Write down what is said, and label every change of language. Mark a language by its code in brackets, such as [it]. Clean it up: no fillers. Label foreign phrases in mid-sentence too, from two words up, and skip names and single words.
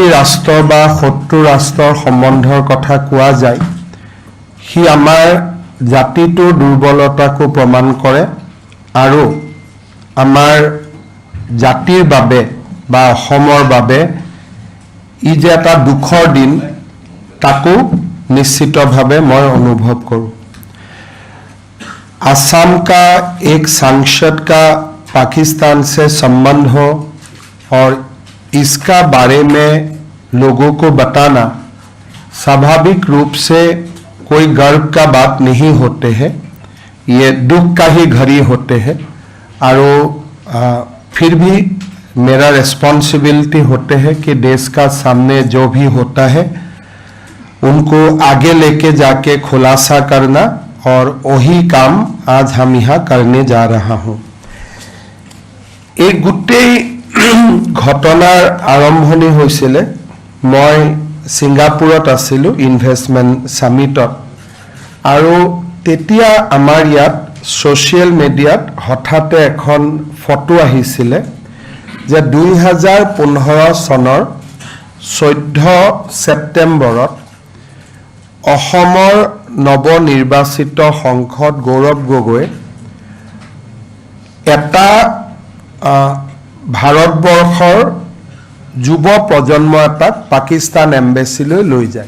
[as] ৰাষ্ট্ৰ বা শত্ৰু ৰাষ্ট্ৰৰ সম্বন্ধৰ কথা কোৱা যায়, সি আমাৰ জাতিটোৰ দুৰ্বলতাকো প্ৰমাণ কৰে আৰু আমাৰ জাতিৰ বাবে বা অসমৰ বাবে ই যে এটা দুখৰ দিন তাকো নিশ্চিতভাৱে মই অনুভৱ কৰোঁ। [hi] असम का एक सांसद का पाकिस्तान से संबंध हो और इसका बारे में लोगों को बताना स्वाभाविक रूप से कोई गर्व का बात नहीं होते हैं, ये दुख का ही घड़ी होते हैं। और फिर भी मेरा रिस्पॉन्सिबिलिटी होते हैं कि देश का सामने जो भी होता है उनको आगे लेके जाके खुलासा करना, और वही काम आज हम यहाँ करने जा रहा हूँ। [as] एक गोटेই ঘটনাৰ আৰম্ভণি হৈছিলে, মই ছিংগাপুৰত আছিলোঁ ইনভেষ্টমেণ্ট সামিটত, আৰু তেতিয়া আমাৰ ইয়াত [en] social media [as] হঠাতে এখন ফটো আহিছিলে যে 2015 চনৰ 14 ছেপ্টেম্বৰত অসমৰ নৱনিৰ্বাচিত সংসদ গৌৰৱ গগৈ এটা ভাৰতবৰ্ষৰ যুৱ প্ৰজন্ম এটাক পাকিস্তান এম্বেচিলৈ লৈ যায়।